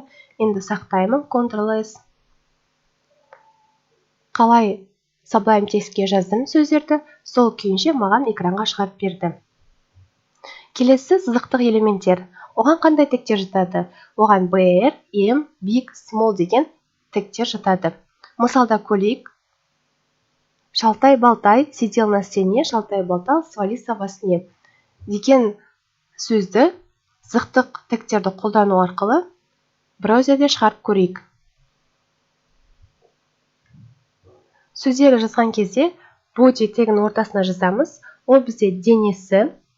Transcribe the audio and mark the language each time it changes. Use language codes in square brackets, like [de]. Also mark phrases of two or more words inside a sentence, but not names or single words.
[kk] Енді сақтаймын, Ctrl+S. Қалай Sublime Textке жаздым сөздерді, сол күйінше маған экранға шығарып берді. Келесі сызықтық элементтер. Оған қандай тегтер жатады? Оған BR, M, Big, Small деген тегтер жатады. Мысалда көрейік. Шалтай-балтай, [ru] сидел на стене, шалтай-болтал, свалился во сне [kk] деген сөзді сызықтық тегтерді қолдану арқылы браузерде шығарып көрейік. Сөздерді жазған кезде body тегін ортасына жазамыз. Ол бізде денесі.